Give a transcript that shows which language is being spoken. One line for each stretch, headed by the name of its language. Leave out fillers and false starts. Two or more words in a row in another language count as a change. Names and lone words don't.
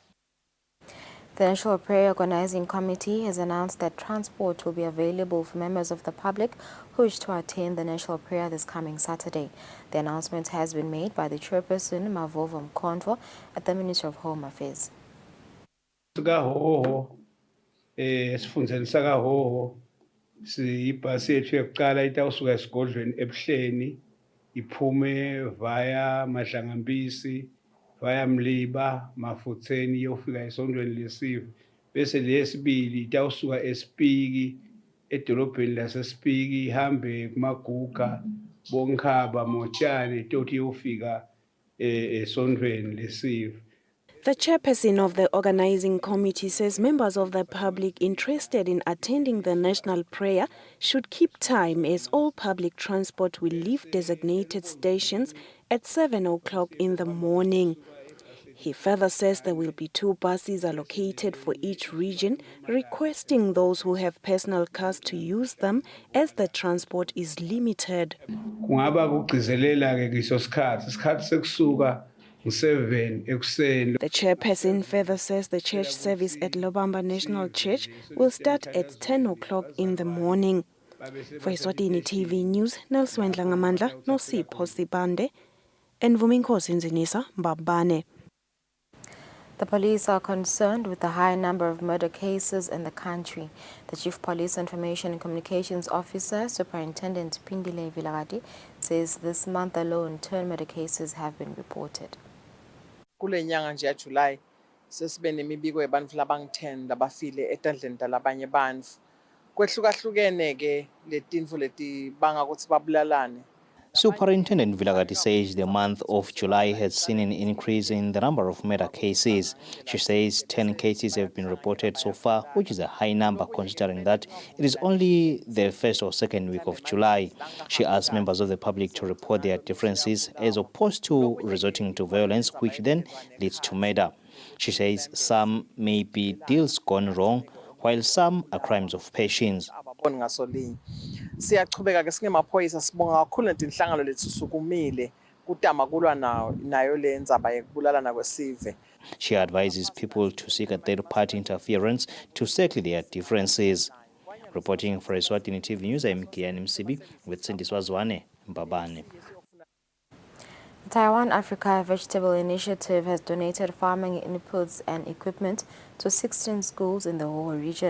English: The National Prayer Organizing Committee has announced that transport will be available for members of the public who wish to attend the National Prayer this coming Saturday. The announcement has been made by the chairperson, Mavovo Mkhondvo, at the Ministry of Home Affairs.
Swati: Sifundeni sakahoho siyibhasi yethu yokuqala itawusuka esigodlweni ebuhleni iphume via Madlangambisi via Mliba Mafutseni iyofika esondweni lesive bese leyesibili itawusuka eSpiki edolobheni laseSpiki ihambe kumaguga Bonkhaba Motshane toti iyofika esondweni lesive.
English: The chairperson of the organizing committee says members of the public interested in attending the national prayer should keep time as all public transport will leave designated stations at 7 o'clock in the morning. He further says there will be 2 buses allocated for each region, requesting those who have personal cars to use them as the transport is limited.
Swati: Kungaba kugcizelela ke kiso isikhathi sekusuka ngu7 ekuseni.
English: The chairperson further says the church service at Lobamba National Church will start at 10 o'clock in the morning. For Eswatini TV News, Nelson Ngamandla, Nosipho Sibande, and Vuminkosi Nzinisa Mbabane. The police are concerned with the high number of murder cases in the country. The Chief Police Information and Communications Officer, Superintendent Pindile Vilagati, says this month alone 10 murder cases have been reported.
Swati: Kule nyanga nje ya July sesibe nemibiko yabantu labangu-10 labafile etandleni talabanye bantfu. Kwehlukahlukene ke letinto leti banga ukuthi babulalane.
English: Superintendent Vilagati says the month of July has seen an increase in the number of murder cases. She says 10 cases have been reported so far, which is a high number considering that it is only the first or second week of July. She asked members of the public to report their differences as opposed to resorting to violence, which then leads to murder. She says some may be deals gone wrong, while some are crimes of passions.
Swati: Siyachubeka ke singemaphoyisa sibonga kakhulu inhlangano lethu sukumile kutama kulwa nayo le ndzaba yekubulalana kwesive.
English: She advises people to seek a third-party interference to settle their differences. Reporting for Eswatini TV News, I'm Kian Msibi with Cindy Swazwane, Mbabane. The Taiwan Africa Vegetable Initiative has donated farming inputs and equipment to 16 schools in the whole region.